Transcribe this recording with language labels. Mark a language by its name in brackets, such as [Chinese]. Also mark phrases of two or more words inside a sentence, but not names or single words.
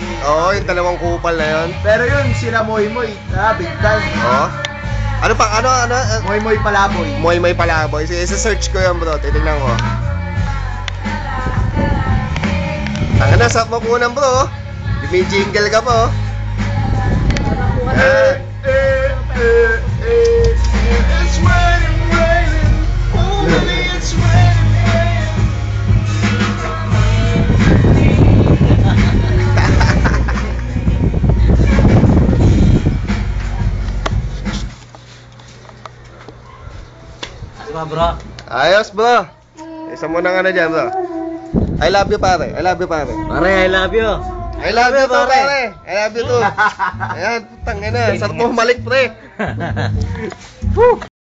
[Filipino] Oo, yung dalawang kupal na yun. Pero yun, sila Moy, [English] big time. [Filipino] Oo. Ano pa, ano? Moy Palaboy. Moy Palaboy. Sige, isa-search ko yan bro. Titignan ko. Tanga na, sa makunan bro. May jingle ka po. [English] It's raining. Only it's raining. [Filipino] Diba bro? Ayos bro. Isa mo na ano dyan bro. [English] I love you [Filipino] pare. [English] Pare, I love you. I love you too pare. I love you too. [Filipino] Ayan, putang ina. Sarap mo humalik pre. Woo!